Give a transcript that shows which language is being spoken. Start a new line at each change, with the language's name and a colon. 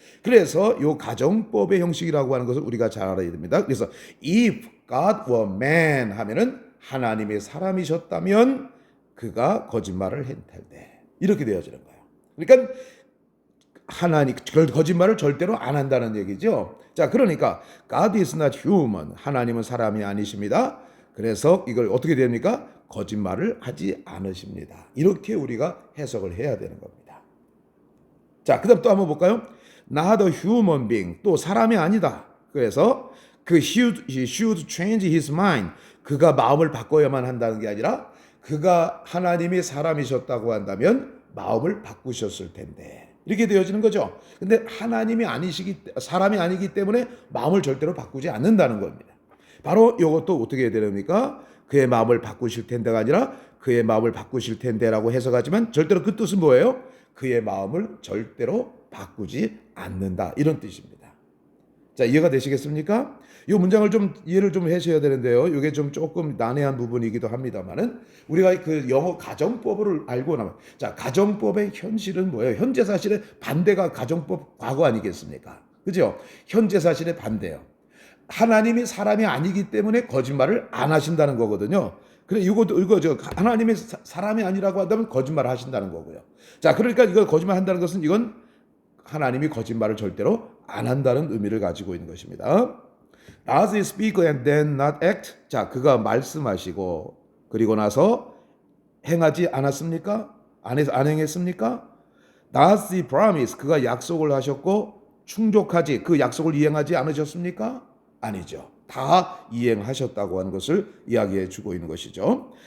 Korean: 그래서 이 가정법의 형식이라고 하는 것을 우리가 잘 알아야 됩니다. 그래서
English: if God were man
Korean: 하면은 하나님이 사람이셨다면 그가 거짓말을 했을 텐데 이렇게 되어지는 거예요. 그러니까 하나님 거짓말을 절대로 안 한다는 얘기죠. 자, 그러니까
English: God is not human.
Korean: 하나님은 사람이 아니십니다. 그래서 이걸 어떻게 됩니까? 거짓말을 하지 않으십니다. 이렇게 우리가 해석을 해야 되는 겁니다. 자, 그다음 또 한번 볼까요?
English: Not a human being.
Korean: 또 사람이 아니다. 그래서
English: he should change his mind.
Korean: 그가 마음을 바꿔야만 한다는 게 아니라 그가 하나님이 사람이셨다고 한다면 마음을 바꾸셨을 텐데. 이렇게 되어지는 거죠. 근데 하나님이 사람이 아니기 때문에 마음을 절대로 바꾸지 않는다는 겁니다. 바로 이것도 어떻게 해야 됩니까? 그의 마음을 바꾸실 텐데가 아니라 그의 마음을 바꾸실 텐데라고 해석하지만 절대로 그 뜻은 뭐예요? 그의 마음을 절대로 바꾸지 않는다. 이런 뜻입니다. 자, 이해가 되시겠습니까? 이 문장을 좀 이해를 좀 하셔야 되는데요. 이게 좀 조금 난해한 부분이기도 합니다만은 우리가 그 영어 가정법을 알고 나면, 자, 가정법의 현실은 뭐예요? 현재 사실의 반대가 가정법 과거 아니겠습니까? 그죠? 현재 사실의 반대요. 하나님이 사람이 아니기 때문에 거짓말을 안 하신다는 거거든요. 그래, 이거 하나님이 사람이 아니라고 한다면 거짓말을 하신다는 거고요. 자, 그러니까 이거 거짓말 한다는 것은 이건 하나님이 거짓말을 절대로 안 한다는 의미를 가지고 있는 것입니다.
English: Does he speak and then not act?
Korean: 자, 그가 말씀하시고 그리고 나서 행하지 않았습니까? 안 행했습니까?
English: Does he promise?
Korean: 그가 약속을 하셨고 충족하지 그 약속을 이행하지 않으셨습니까? 아니죠. 다 이행하셨다고 하는 것을 이야기해 주고 있는 것이죠.